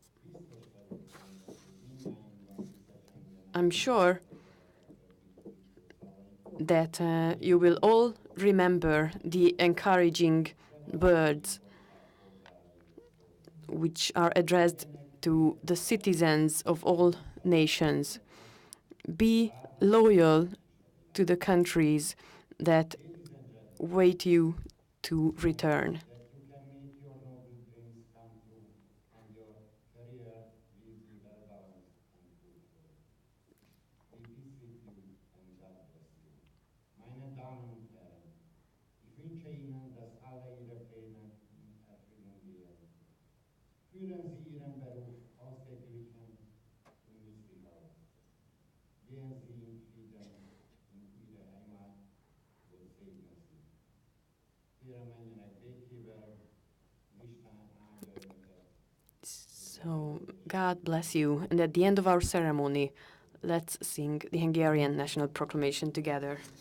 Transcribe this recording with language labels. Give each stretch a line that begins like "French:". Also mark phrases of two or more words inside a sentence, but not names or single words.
English: I'm sure that you will all remember the encouraging words which are addressed to the citizens of all nations. Be loyal to the countries that wait you to return.
German: Meine Damen und Herren, ich wünsche Ihnen, dass alle Ihre Pläne in Erfüllung gehen. Führen Sie Ihren Beruf ausgeglichen und nützlich aus. Gehen Sie in Frieden in Ihre Heimat, Gott segne Sie.
Hungarian: Kérem menjenek békével, Isten áldja Önöket.
English: So, God bless you. And at the end of our ceremony, let's sing the Hungarian national proclamation together.